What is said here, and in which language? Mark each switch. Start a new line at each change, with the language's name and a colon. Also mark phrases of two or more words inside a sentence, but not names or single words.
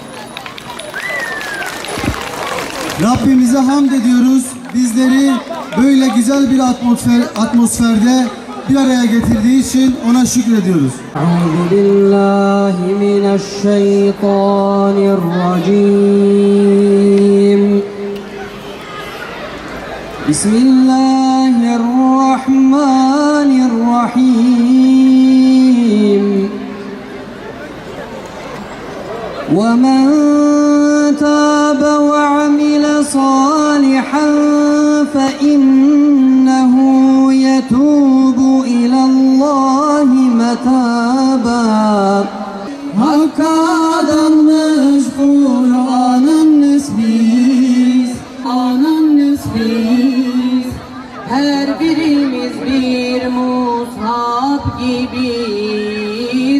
Turkish: Rabbimize hamd ediyoruz, bizleri böyle güzel bir atmosferde bir araya getirdiği için ona şükrediyoruz.
Arabic: أعوذ بالله من الشيطان الرجيم. بسم الله الرحمن الرحيم. وَمَنْ تَابَ وَعَمِلَ صَالِحًا فَإِنَّهُ يَتُوبُ إِلَى اللّٰهِ مَتَابًا.
Turkish: Hakka adanmış Kur'an'ın nesliyiz, Kur'an'ın nesliyiz. Her birimiz bir mushaf gibiyiz.